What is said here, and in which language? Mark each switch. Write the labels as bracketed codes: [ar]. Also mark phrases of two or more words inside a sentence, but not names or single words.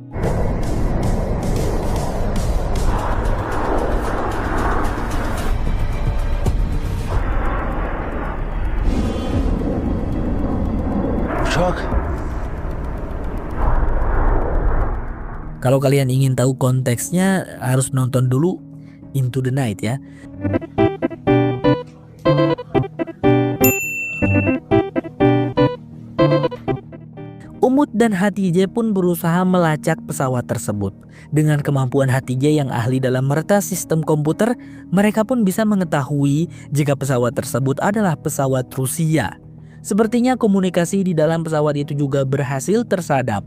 [id] Shock. Kalau kalian ingin tahu konteksnya, harus nonton dulu Into the Night ya. Umut dan Hatice pun berusaha melacak pesawat tersebut. Dengan kemampuan Hatice yang ahli dalam meretas sistem komputer, mereka pun bisa mengetahui jika pesawat tersebut adalah pesawat Rusia. Sepertinya komunikasi di dalam pesawat itu juga berhasil tersadap.